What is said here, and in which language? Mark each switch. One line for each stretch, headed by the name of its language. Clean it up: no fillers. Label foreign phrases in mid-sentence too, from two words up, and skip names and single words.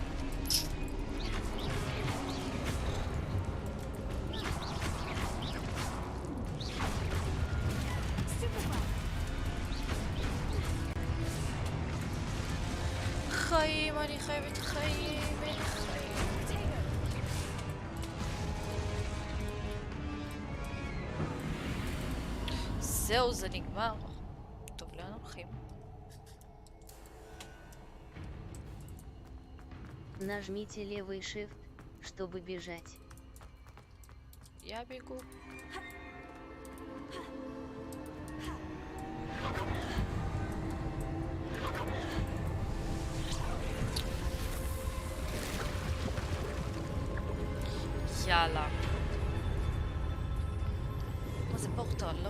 Hebrew: חיים, אני חייבת חיים, אין חיים. זהו, זה נגמר. טוב, לאן הולכים?
Russian: Нажмите левый shift, чтобы бежать. Я бегу.
Hebrew: יאללה. מה זה פורטל, לא?